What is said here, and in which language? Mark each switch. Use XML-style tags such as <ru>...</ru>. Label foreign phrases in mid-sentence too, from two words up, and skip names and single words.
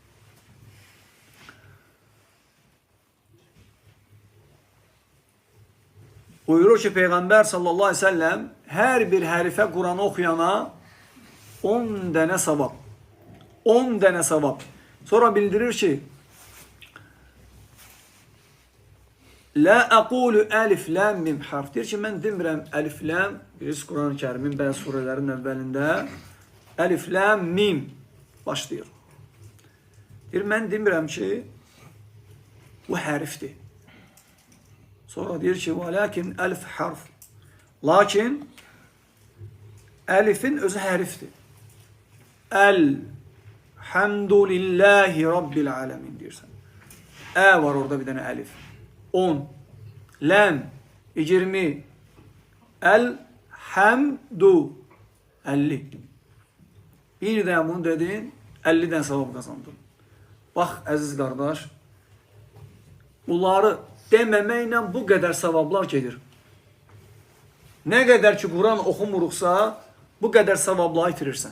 <az>Buyurur ki Peyğəmbər</az> <ar>صلى الله عليه وسلم</ar> <az>hər bir hərifə Quranı oxuyana 10 dənə savab. 10 dənə savab. Sonra bildirir ki</az> <ar>لا أقول ألف لام ميم حرف.</ar> <az>Deyir ki mən demirəm</az> <ar>ألف لام.</ar> <az>Bilirsiniz Quran-ı Kərimin bəzi surələrin əvvəlində</az> <ar>ألف لام ميم</ar> <az>başlayır. Deyir mən demirəm ki bu hərfdir. Sonra deyir ki</az> <ar>ولكن ألف حرف.</ar> <az>Lakin alifin özü hərfdir.</az> <ar>الحمد لله رب العالمين deyirsən.</ar> <az>Var orada bir dənə alif. 10. Lam 20. El-hamdu 50. Bir də bunu dedin, 50-dən savab qazandın. Bax, əziz qardaş, bunları deməməklə bu qədər savablar gedir. Nə qədər ki, Quran oxumuruqsa, bu qədər savabları itirirsən.</az>